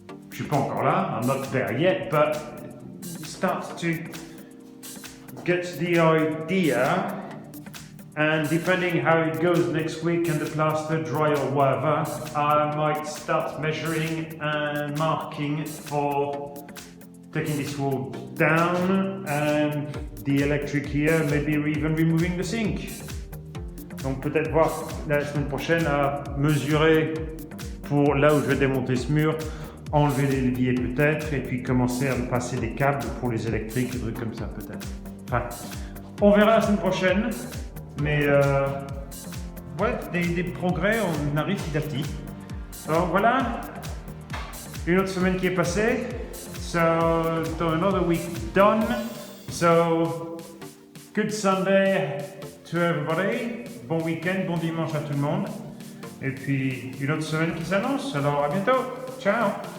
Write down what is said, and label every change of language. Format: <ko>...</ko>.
<fr>Je suis pas encore là,</fr> <en>I'm not there yet, but start to get the idea, and depending how it goes next week and the plaster dry or whatever, I might start measuring and marking for taking this wall down and the electric here, maybe even removing the sink.</en> <fr>Donc peut-être voir la semaine prochaine à mesurer pour là où je vais démonter ce mur, enlever les leviers peut-être et puis commencer à passer des câbles pour les électriques, des trucs comme ça peut-être. Enfin, on verra la semaine prochaine. Mais ouais, des progrès, on arrive petit à petit. Alors voilà, une autre semaine qui est passée.</fr> <en>So, another week done. So, good Sunday to everybody.</en> <fr>Bon week-end, bon dimanche à tout le monde. Et puis, une autre semaine qui s'annonce. Alors, à bientôt. Ciao.</fr>